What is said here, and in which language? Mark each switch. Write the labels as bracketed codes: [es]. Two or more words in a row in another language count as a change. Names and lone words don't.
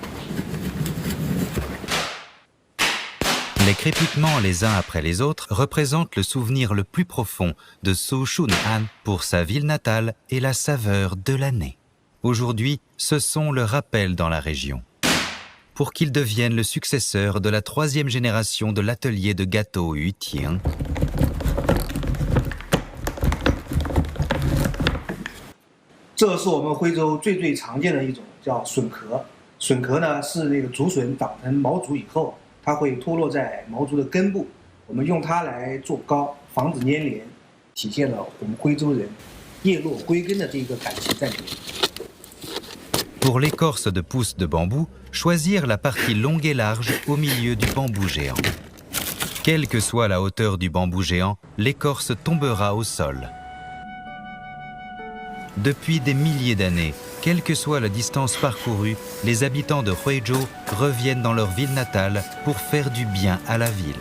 [fr] Les crépitements les uns après les autres représentent le souvenir le plus profond de Su Shun'an pour sa ville natale et la saveur de l'année. Aujourd'hui, ce sont le rappel dans la région, pour qu'il devienne le successeur de la 3e génération de l'atelier de gâteaux Yuting. [zh] 这是我们徽州最常见的一种叫笋壳。笋壳呢是那个竹笋长成毛竹以后，它会脱落在毛竹的根部，我们用它来做糕，防止粘连，体现了我们徽州人叶落归根的这个感情在里面。 [fr] Pour l'écorce de pousse de bambou, choisir la partie longue et large au milieu du bambou géant. Quelle que soit la hauteur du bambou géant, l'écorce tombera au sol. Depuis des milliers d'années, quelle que soit la distance parcourue, les habitants de Huizhou reviennent dans leur ville natale pour faire du bien à la ville.